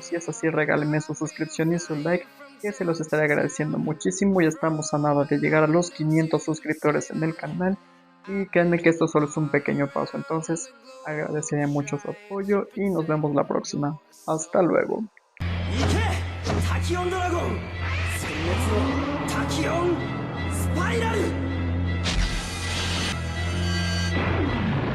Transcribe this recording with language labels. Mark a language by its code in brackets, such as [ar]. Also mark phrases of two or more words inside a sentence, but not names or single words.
[es] Si es así, regálenme su suscripción y su like, que se los estaré agradeciendo muchísimo. Ya estamos a nada de llegar a los 500 suscriptores en el canal. Y créanme que esto solo es un pequeño paso. Entonces agradecería mucho su apoyo y nos vemos la próxima. Hasta luego. [ja] 行けタキオンドラゴン殲滅のタキオンスパイラル